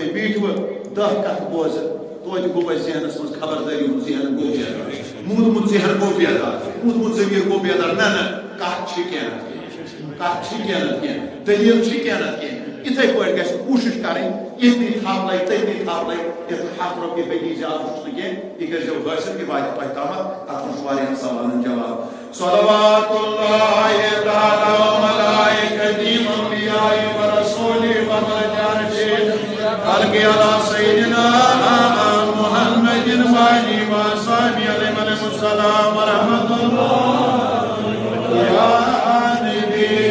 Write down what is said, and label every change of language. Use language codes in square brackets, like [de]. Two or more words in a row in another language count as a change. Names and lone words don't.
[ks] بیٖٹھوٕ 10 کتھٕ بوزٕ توتہِ گوٚو اَسہِ ذہنس منٛز خبردٲری ہُنٛد ذہن گوٚو بیدار موٗدمُت ذہن گوٚو بیدار موٗدمُت ضمیٖر گوٚو بیدار نہ کتھ چھِ کینٛہہ نتہٕ کینٛہہ دٔلیٖل چھِ کینٛہہ نتہٕ کینٛہہ یِتھَے پٲٹھۍ گژھِ کوٗشِش کَرٕنۍ ییٚتنی تھپھ لگہِ تٔتنی تھپھ لگہِ یَتھ 100 رۄپیہِ بیٚیہِ زیادٕ چھُس نہٕ کینٛہہ یہِ کٔرۍزیو حٲصِل یہِ واتہِ تۄہہِ تامَتھ اَتھ منٛز چھُ واریاہن سوالن جواب [ar] صلوات اللہ تعالی وملائکتہ وانبیاء ورسولہ ومرجانہ خلق علی سیدنا محمد وآلہ وصحبہ علیہ السلام ورحمۃ اللہ یا نبی